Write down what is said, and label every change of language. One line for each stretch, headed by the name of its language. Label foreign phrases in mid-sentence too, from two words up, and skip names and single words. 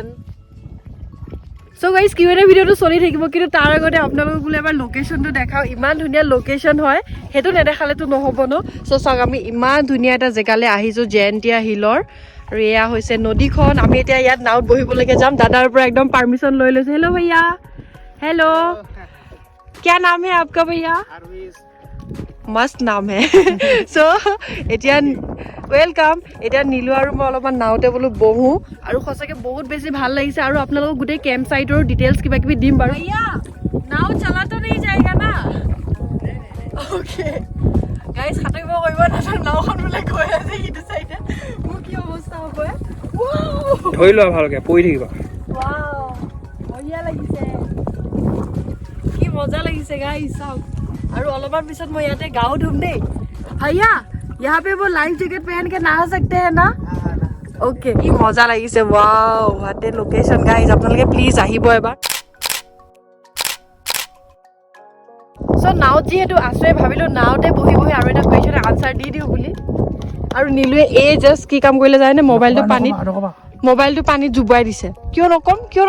English: so guys
Assamese: কিউএনএ ভিডিঅ'টো চলি থাকিব, কিন্তু তাৰ আগতে আপোনালোকক বোলে এবাৰ লোকেশ্যনটো দেখাওঁ। ইমান ধুনীয়া লোকেশ্যন হয়, সেইটো নেদেখালেতো নহ'ব ন। চ' চাওক, আমি ইমান ধুনীয়া এটা জেগালৈ আহিছোঁ, জয়ন্তীয়া হিলৰ। আৰু এয়া হৈছে নদীখন। আমি এতিয়া ইয়াত নাৱত বহিবলৈকে যাম। দাদাৰ পৰা একদম পাৰ্মিশ্যন লৈ লৈছোঁ। হেল্ল' ভैया। হেল্ল',
Hindi: क्या नाम है आपका भैया? मस्त नाम है।
Assamese: চ' এতিয়া ৱেলকাম। এতিয়া নীলু আৰু মই অলপমান নাওতে বোলো বহোঁ, আৰু সঁচাকৈ বহুত বেছি ভাল লাগিছে। আৰু আপোনালোকক গোটেই কেম্প চাইটৰ ডিটেইলছ কিবা কিবি দিম বাৰু।
Hindi: नाव चला तो नहीं जाएगा ना?
English: okay guys,
Assamese: সাঁতুৰিব কৰিব নাজানো, নাওখন বোলে গৈ আছে সিটো চাইডে। মোৰ কি অৱস্থা হ'ব? ধৰি লোৱা ভালকে, পৰি থাকিবা। বঢ়িয়া লাগিছে, কি মজা লাগিছে গাইজ, চাওক। আৰু অলপমান পিছত মই ইয়াতে গাও ধুম দেই।
Hindi: भैया यहाँ पे वो लाइफ जैकेट पहन के नहा सकते हैं ना? ओके,
Assamese: কি মজা লাগিছে। ওয়াও,
English: what a location guys,
Assamese: আপোনালোকে প্লিজ আহিব এবাৰ। চ' নাওত যিহেতু আছে, ভাবিলোঁ নাওতে বহি বহি আৰু এটা কুৱেশ্যনৰ আনচাৰ দি দিওঁ বুলি। আৰু নীলুৱে জাষ্ট কি কাম কৰিলে জানেনে? মোবাইলটো পানীত জুবুৱাই দিছে। কিয় নকম?